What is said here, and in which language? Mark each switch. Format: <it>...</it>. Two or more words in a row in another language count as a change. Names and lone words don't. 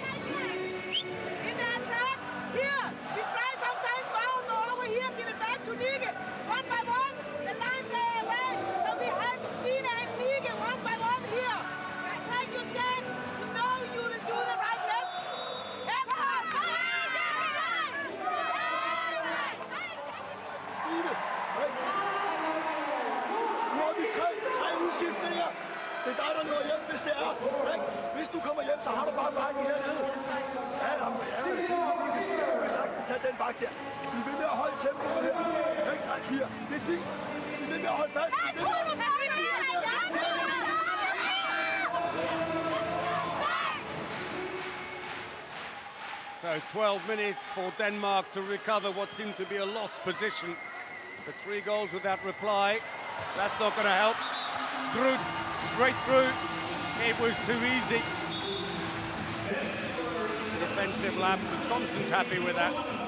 <en>In the attack, here, we try sometimes down over here, give it back to Liga. 1 by 1, the line player away. So we have Stine and Liga 1 by 1 here. Take your chance, you know you will do the right left.</en> <da>Nu har vi tre udskiftninger. Det er dig, der når hjem, hvis det er. Hvis du kommer hjem, så har du bare bakken hernede. Ja, du kan sagtens tage den bak der. Vi vil med at holde tempoet her. Her, det er fint. Vi vil med at holde fast.</da> <en>So 12 minutes for Denmark to recover what seemed to be a lost position. The 3 goals without reply. That's not going to help. Groot straight through. It was too easy. Defensive lapse, and Thompson's happy with that.</en>